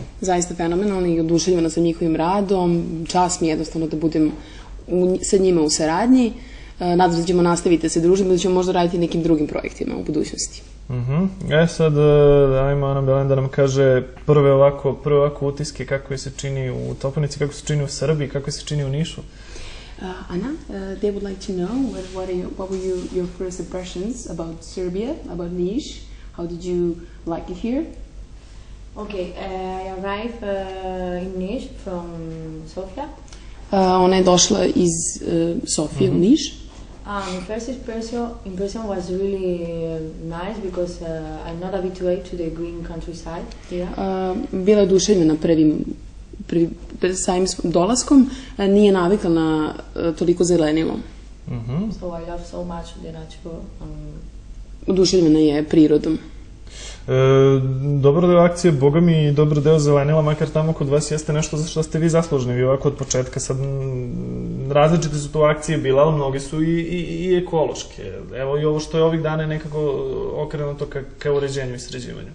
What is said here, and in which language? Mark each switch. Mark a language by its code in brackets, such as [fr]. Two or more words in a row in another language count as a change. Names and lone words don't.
[sr] Zaista fenomenalni i oduševljena sam njihovim radom. Čast mi je jednostavno da budem sa njima u saradnji. Nadam se da ćemo nastaviti da se družimo, da ćemo možda raditi nekim drugim projektima u budućnosti. Sad, ajmo Ana Belén da nam kaže prve ovako utiske, kako je se čini u Toponici, kako se čini u Srbiji, kako se čini u Nišu. Anna, [en] they would like to know what were your first impressions about Serbia, about Niš? How did you like it here? Okay, I arrived in Niš from Sofia. [sr] Ona je došla iz Sofije u Niš. [en] The first impression was really nice because I'm not habituated to the green countryside here. [sr] Bila je oduševljena samim dolaskom, nije navikla na toliko zelenilo. [en] So I love so much the nature. [sr] Oduševljena je prirodom. Dobro deo akcije, boga mi, i dobro deo zelenila, makar tamo kod vas jeste nešto za što ste vi zaslužni, vi ovako od početka. Sad, različite su to akcije bile, ali mnoge su i ekološke. Evo i ovo što je ovih dana nekako okrenuto ka uređenju i sređivanju.